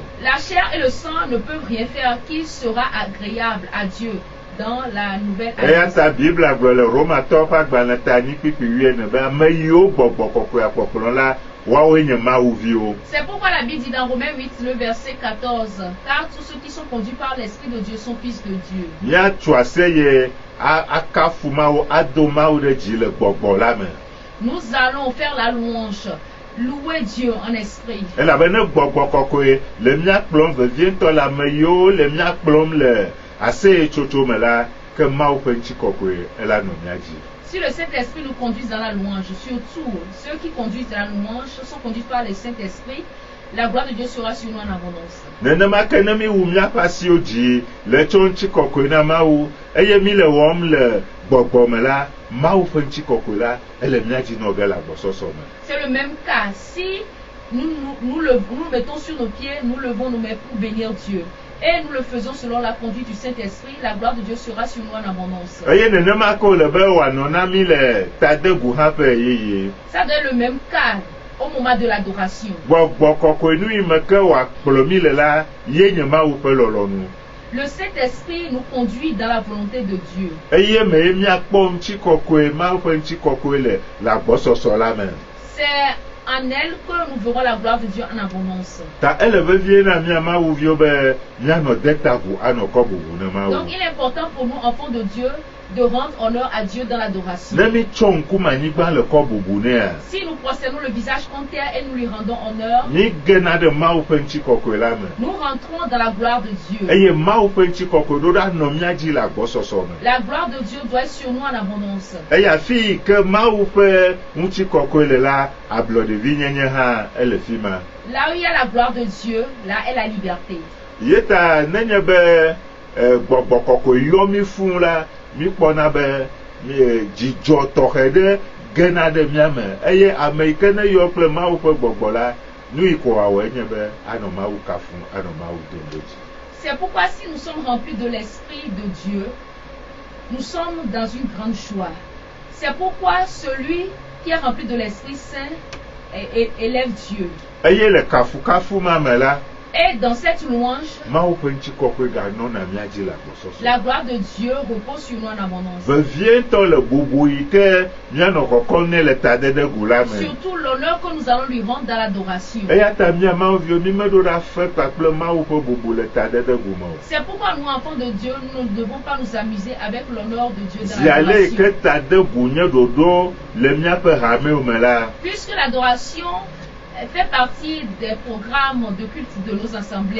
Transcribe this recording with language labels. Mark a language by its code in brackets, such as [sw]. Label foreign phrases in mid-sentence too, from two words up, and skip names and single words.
[fr] La chair et le sang ne peuvent rien faire qui sera agréable à Dieu dans la nouvelle [ee] Eya [fr] alliance. [ee] ta Biblia gblɔ le Romatɔwo ƒe agbalẽ ta anyi kpikpi 8 be ame yiwo gbɔgbɔ kɔkɔea kpɔkplɔ la woawoe nye Mawuviwo. [fr] C'est pourquoi la Bible dit dans Romains 8, le verset 14, car tous ceux qui sont conduits par l'Esprit de Dieu sont fils de Dieu. [ee] Miatu aseye akafu Mawu ado Mawu ɖe dzi le gbɔgbɔ la me. [fr] Nous allons faire la louange, louer Dieu en esprit. [ee] Elabena gbɔgbɔ kɔkɔe le miakplɔm vevietɔ le ame yiwo le miakplɔm le aseyetsotso me la ke Mawu ƒe ŋutikɔkɔe ela nɔ mia dzi. [fr] Si le Saint-Esprit nous conduit dans la louange, surtout ceux qui conduisent dans la louange sont conduits par le Saint-Esprit, la gloire de Dieu sera sur nous en abondance. [ee] Nenema ke ne mi wu miaƒe asiwo dzi le tso ŋutikɔkɔe na Mawu eye mi le wɔm le gbɔgbɔ me la, Mawu ƒe ŋutikɔkɔe la ele mia dzi nɔ ge le agbɔsɔsɔ me. [fr] C'est le même cas. Si nous mettons sur nos pieds, nous levons nos mains pour bénir Dieu. Et nous le faisons selon la conduite du Saint-Esprit, la gloire de Dieu sera sur nous en abondance. [ee] Eye nenema ke wòle be wòanɔ na mi le tadegu hã ƒe yeye. [fr] Ça doit être le même cas au moment de l'adoration. [ee] Gbɔgbɔ kɔkɔe nu yi me ke wòakplɔ mi le la, ye nye Mawu ƒe lɔlɔnu. [fr] Le Saint-Esprit nous conduit dans la volonté de Dieu. [ee] Eye me ye miakpɔ ŋutikɔkɔe Mawu ƒe ŋutikɔkɔe le agbɔsɔsɔ la me. [fr] C'est en elle que nous verrons la gloire de Dieu en abondance. [ee] Ta ele vevie na mia Mawuviwo be mianɔ de tagu anɔ kɔ bubu ne Mawu. [fr] Donc il est important pour nous, enfants de Dieu, de rendre honneur à Dieu dans l'adoration. [ee] Ne mi tsɔ ŋkume anyigba le kɔ bubu nea. [fr] Si nous prosternons le visage contre terre et nous lui rendons honneur, [ee] Mi gena ɖe Mawu ƒe ŋutikɔkɔe la me. [fr] nous rentrons dans la gloire de Dieu. [ee] Eye Mawu ƒe ŋutikɔkɔe ɖo ɖa nɔ mia dzi le agbɔsɔsɔ me. [fr] La gloire de Dieu doit être sur nous en abondance. [ee] Eye afi yi ke Mawu ƒe ŋutikɔkɔe le la, ablɔɖevinyenye hã ele fi ma. [fr] Là où il y a la gloire de Dieu, là est la liberté. [ee] Yeta nenye be gbɔgbɔ kɔkɔe yɔ mi fũu la, mi kpɔna be dzidzɔ tɔxɛ ɖe gena ɖe mia me eye ame yi ke ne yɔ kple Mawu ƒe gbɔgbɔ la, nu yi ko wòawɔ enye be anɔ Mawu kafum, anɔ Mawu dom ɖe dzi. [fr] C'est pourquoi si nous sommes remplis de l'Esprit de Dieu, nous sommes dans une grande joie. C'est pourquoi celui qui est rempli de l'Esprit Saint élève Dieu. [ee] Eye le kafukafu ma me la, [fr] Et dans cette louange, [ee] Mawu ƒe ŋutikɔkɔe ganɔna mía dzi le agbɔsɔsɔ. [fr] la gloire de Dieu repose sur nous en abondance. [ee] Vevietɔ le bubu yi ke míanɔ kɔkɔm nɛ le tadedegu la me. [fr] Surtout l'honneur que nous allons lui rendre dans l'adoration. [ee] Eya ta mía Mawuviwo mi meɖo ɖa fe kpakple Mawu ƒe bubu le tadedegu me o. [fr] C'est pourquoi nous, enfants de Dieu, nous ne devons pas nous amuser avec l'honneur de Dieu dans [ee] Zi ale yi [fr] l'adoration. [ee] ke tadegu nye ɖoɖo le míaƒe hamewo me la. [fr] Puisque l'adoration fait partie des programmes de culte de nos assemblées,